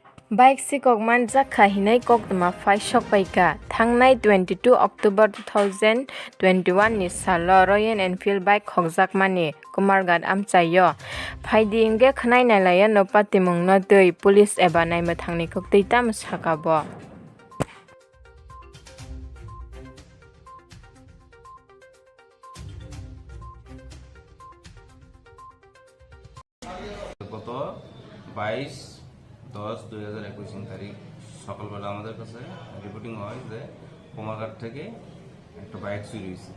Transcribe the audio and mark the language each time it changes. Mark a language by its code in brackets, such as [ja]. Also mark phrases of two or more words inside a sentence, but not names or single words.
[trp] Bike si kokman jakha hinai kokdama phai sokpaika thangnai 22 October 2021 ni salo Royal Enfield bike khokjakmani Kumarghat amchaio phaidi ingge khnai nailaya no patimung no tui police eba naima thangni koktui tam sakabo। [bn] গত 22/10/2021 তারিখ সকালবেলা আমাদের কাছে রিপোর্টিং হয় যে কুমারঘাট থেকে একটা বাইক চুরি হয়েছে।